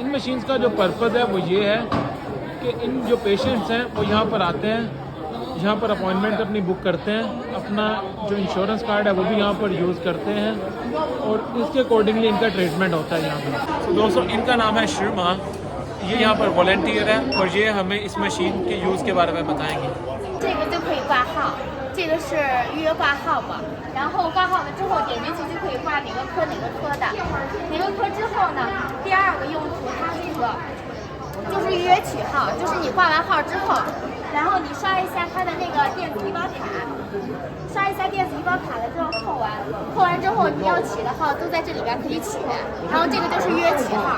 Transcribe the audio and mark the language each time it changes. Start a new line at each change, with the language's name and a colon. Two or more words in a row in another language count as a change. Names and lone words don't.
Hindi: इन मशीन्स का जो पर्पज़ है वो ये है कि इन जो पेशेंट्स हैं वो यहाँ पर आते हैं, यहाँ पर अपॉइंटमेंट अपनी बुक करते हैं, अपना जो
English: insurance card
Hindi: है वो भी यहाँ पर यूज़ करते हैं और इसके अकॉर्डिंगली इनका ट्रीटमेंट होता है यहाँ पर। तो दोस्तों इनका नाम है शर्मा, ये यहाँ पर वॉलंटियर है और ये हमें इस मशीन के यूज़ के बारे में बताएंगे।
Chinese: 这个就可以挂号，这个是预约挂号嘛，然后挂号了之后点进去就可以挂哪个科哪个科的，哪个科之后呢，第二个用途它这个就是预约取号，就是你挂完号之后，然后你刷一下它的那个电子医保卡，刷一下电子医保卡了之后扣完之后你要取的号都在这里边可以取，然后这个就是预约取号。